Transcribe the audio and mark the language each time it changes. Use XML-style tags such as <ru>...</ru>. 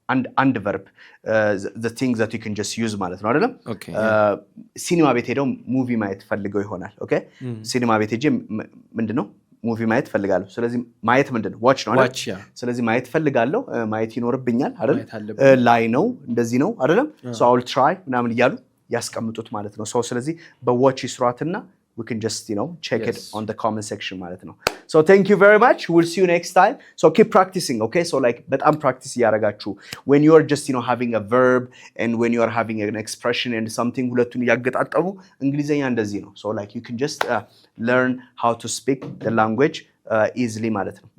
<en>And verb, the things that you can just use ማለት ነው አይደለም? Okay.</en> <am>ሲኒማ ቤት ሄደው ሙቪ ማየት ፈልገው ይሆናል። ኦኬ ሲኒማ ቤት ሄጄ ምንድነው ሙቪ ማየት ፈልጋለሁ። ስለዚህ ማየት ምንድነው? ዋች ነው አይደል? ስለዚህ ማየት ፈልጋለሁ ማየት ይኖርብኛል አይደል? ላይ ነው እንደዚህ ነው አይደለም?</am> <en>So I will try ምናምን እያሉ ያስቀምጡት ማለት ነው።</en> <am>ስለዚህ በዋች ይስሯትና</am> <en>we can just check it on the comment section ማለት ነው. So thank you very much. We'll see you next time. So keep practicing, okay? So like በጣም practice ያረጋችሁ when you are just having a verb and when you are having an expression and something</en> <am>ሁለቱን ያገጣጠሙ እንግሊዘኛ እንደዚህ ነው.</am> <en>So like you can just learn how to speak the language easily ማለት ነው.</en>